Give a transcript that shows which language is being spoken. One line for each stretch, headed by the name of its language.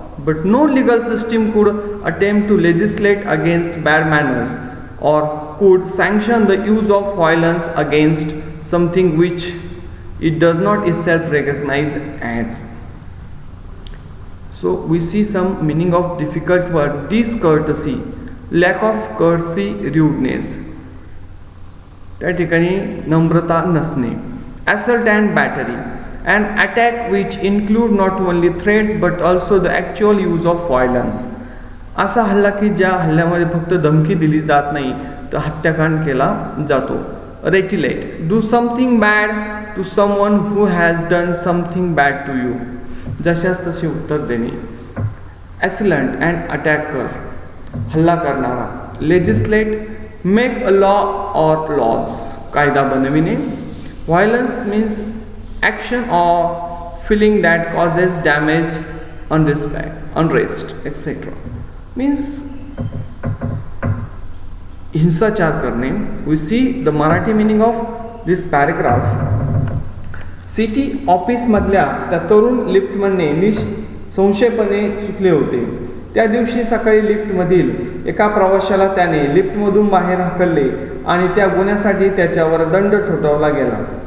English: But no legal system could attempt to legislate against bad manners or could sanction the use of violence against something which it does not itself recognize as. So we see some meaning of difficult word: discourtesy, lack of courtesy, rudeness.
Marathi: त्या ठिकाणी नम्रता नसणे.
English: Assault and battery, an attack which include not only threats but also the actual use of violence.
Marathi: असा हल्ला की ज्या हल्ल्यामध्ये फक्त धमकी दिली जात नाही तर हत्याकांड केला जातो.
English: Retaliate, do something bad to someone who has done something bad to you.
Marathi: जशास तसे उत्तर देणे.
English: Assailant and attacker,
Marathi: हल्ला करणारा.
English: Legislate, make a law or laws,
Marathi: कायदा बनविणे.
English: Violence means action or feeling that causes damage, unrest, etc. Means
Marathi: हिंसाचार करणे.
English: we see the Marathi meaning of this paragraph,
Marathi: city ऑफिसमधल्या त्या तरुण लिफ्टमनने निसंशयपणे चुकले होते. त्या दिवशी सकाळी लिफ्टमधील एका प्रवाशाला त्याने लिफ्टमधून बाहेर हाकलले आणि त्या गुन्ह्यासाठी त्याच्यावर दंड ठोठावला गेला.